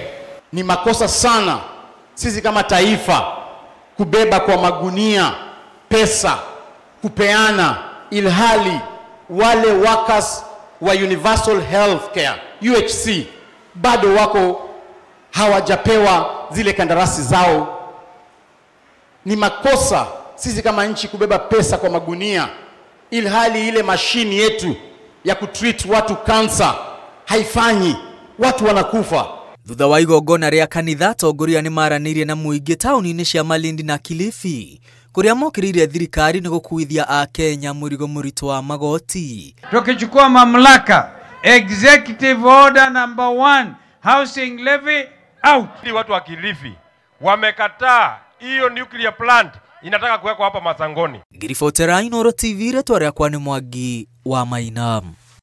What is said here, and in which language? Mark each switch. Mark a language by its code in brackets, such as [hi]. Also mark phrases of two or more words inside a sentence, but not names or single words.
[sw] Ni makosa sana sisi kama taifa kubeba kwa magunia pesa kupeana, ilhali wale workers wa Universal Health Care UHC bado wako hawajapewa zile kandarasi zao. Ni makosa sisi kama nchi kubeba pesa kwa magunia, ilhali ile mashini yetu ya kutreat watu cancer haifanyi, watu wanakufa. [ki] Thutha wa igongona rĩa kanitha, atongoria nĩ maranĩirie na mũingĩ taũni-inĩ cia Malindi na Kilifi, kũrĩa mokĩrĩire thirikari nĩ gũkuithia a Kenya mũrigo mũritũ wa magoti. [sw] Tukichukua mamlaka, [en] executive order number 1, housing levy out. [sw] Watu wa Kilifi wamekataa hiyo [en] nuclear plant [sw] inataka kuwekwa hapa Masangoni. [ki] Ngiribotera Inooro TV, rĩtwa rĩakwa nĩ Mwangi wa Maina.